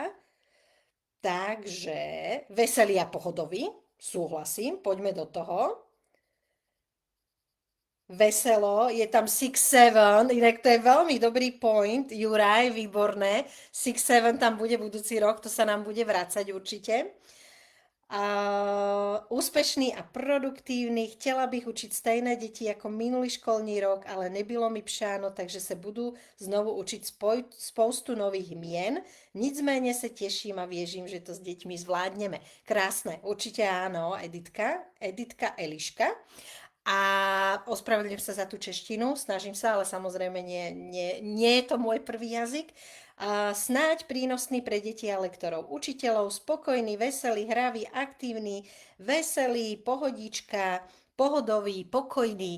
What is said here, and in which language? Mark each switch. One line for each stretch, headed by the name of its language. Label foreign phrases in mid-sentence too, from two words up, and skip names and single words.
Slovak: Takže veselý a pohodový, súhlasím, poďme do toho. Veselo, je tam 6-7, inak to je veľmi dobrý point, Juraj, výborné. 6-7 tam bude budúci rok, to sa nám bude vrácať určite. Úspešný a produktívny.
Czech: Chtěla bych učit stejné děti jako minulý školní rok, ale nebylo mi přáno, takže se budu znovu učit spoustu nových mien. Nicméně se těším a věřím, že to s děťmi zvládneme.
Slovak: Krásne, určite áno, Editka Eliška. A ospravedlňujem sa za tú češtinu, snažím sa, ale samozrejme nie je to môj prvý jazyk. Snáď prínosný pre deti a lektorov, učiteľov, spokojný, veselý, hravý, aktívny, veselý, pohodička, pohodový, pokojný.